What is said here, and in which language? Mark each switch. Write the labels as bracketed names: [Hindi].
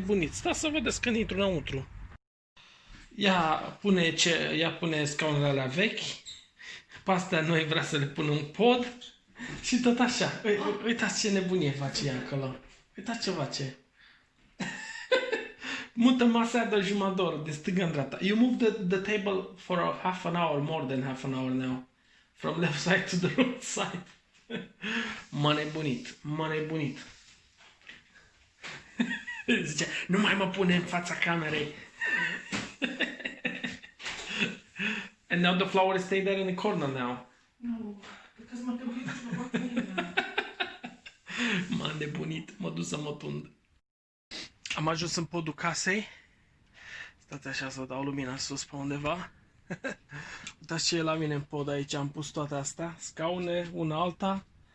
[Romanian] Stați să vedeți când intru înăuntru. Ea pune scaunele alea vechi. Pe astea noi vrea să le pună un pod. Și tot așa. Uitați ce nebunie face ea acolo. Uitați ce face. Mută masa de jumătate de oră, de stânga în dreapta. [English] You move the table for half an hour, more than half an hour now. From left side to the right side. [Romanian] M-a nebunit. Zice, nu mai mă pune în fața camerei. [English] And now the flowers stay there in the corner now. No, because [Romanian] mă trebuie să mă fac. M-a nebunit, mă duc să mă tund. Am ajuns în podul casei. Stați așa să dau lumina sus pe undeva. Uitați ce e la mine în pod aici. Am pus toate astea. Scaune, una alta.